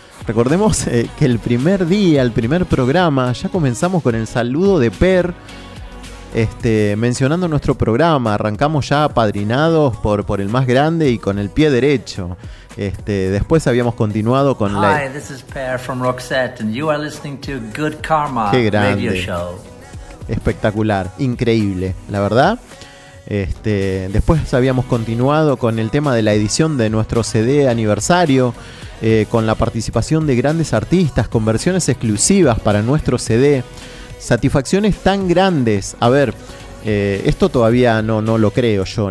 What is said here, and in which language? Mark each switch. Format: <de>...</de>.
<es>Recordemos que el primer día, el primer programa, ya comenzamos con el saludo de Per, mencionando nuestro programa. Arrancamos ya apadrinados por el más grande y con el pie derecho. Después habíamos continuado con la...</es> <en>Hi, this is Per from Roxette, and you are listening to Good Karma Radio Show.</en> <es>Qué grande. Espectacular, increíble, la verdad. Después habíamos continuado con el tema de la edición de nuestro CD aniversario. Con la participación de grandes artistas, con versiones exclusivas para nuestro CD. Satisfacciones tan grandes. A ver, esto todavía no lo creo yo.</es>